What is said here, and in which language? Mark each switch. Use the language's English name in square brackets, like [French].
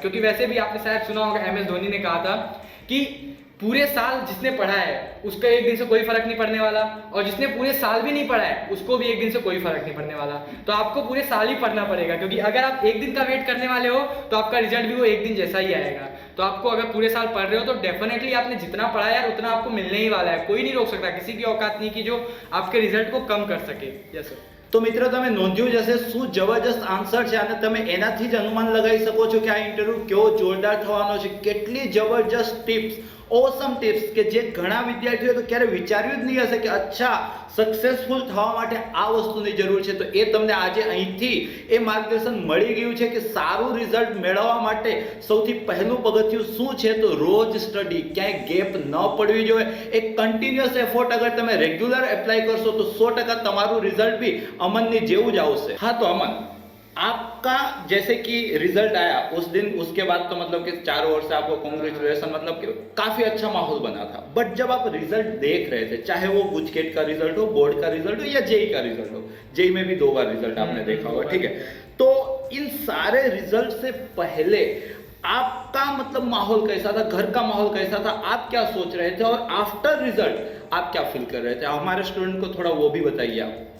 [Hindi] क्योंकि वैसे भी आपने शायद सुना होगा MS धोनी ने कहा था कि पूरे साल जिसने पढ़ा है उसका एक दिन से कोई फर्क नहीं पड़ने वाला और जिसने पूरे साल भी नहीं पढ़ा है उसको भी एक दिन से कोई फर्क नहीं पड़ने वाला. तो आपको पूरे साल ही पढ़ना पड़ेगा, क्योंकि अगर आप एक दिन का वेट करने वाले हो तो आपका रिजल्ट भी वो एक दिन जैसा ही आएगा. तो आपको अगर पूरे साल पढ़ रहे हो तो डेफिनेटली आपने जितना पढ़ा यार उतना आपको मिलने ही वाला है. कोई नहीं रोक सकता, किसी की औकात नहीं कि जो आपके रिजल्ट को कम कर सके. [English] Yes sir. [Gujarati] તો મિત્રો, તમે નોંધ્યું જ હશે શું જબરજસ્ત આન્સર છે અને તમે એનાથી જ અનુમાન લગાવી શકો છો કે આ ઇન્ટરવ્યુ કેવો જોરદાર થવાનો છે. કેટલી જબરજસ્ત ટિપ્સ, ઓસમ ટિપ્સ કે જે ઘણા વિદ્યાર્થીઓએ તો ક્યારે વિચાર્યું જ નહીં હશે કે અચ્છા સક્સેસફુલ થવા માટે આ વસ્તુની જરૂર છે. તો એ તમને આજે અહીંથી એ માર્ગદર્શન મળી ગયું છે કે સારું રિઝલ્ટ મેળવવા માટે સૌથી પહેલું પગથિયું શું છે, તો રોજ સ્ટડી, ક્યાંય ગેપ ન પડવી જોઈએ. એક કન્ટિન્યુઅસ એફર્ટ અગર તમે રેગ્યુલર એપ્લાય કરશો તો 100% તમારું રિઝલ્ટ બી અમનની જેવું જ આવશે. [Hindi] हाँ, तो अमन, आपका जैसे कि रिजल्ट आया उस दिन, उसके बाद तो मतलब कि चारों ओर से आपको कॉन्ग्रेचुलेशन, मतलब कि काफी अच्छा माहौल बना था. बट जब आप रिजल्ट देख रहे थे, चाहे वो गुजकेट का रिजल्ट हो, बोर्ड का रिजल्ट हो या जेई का रिजल्ट हो, जेई में भी 2 बार रिजल्ट आपने देखा होगा, ठीक है, तो इन सारे रिजल्ट से पहले आपका मतलब माहौल कैसा था, घर का माहौल कैसा था, आप क्या सोच रहे थे और आफ्टर रिजल्ट आप क्या फील कर रहे थे, हमारे स्टूडेंट को थोड़ा वो भी बताइए आप.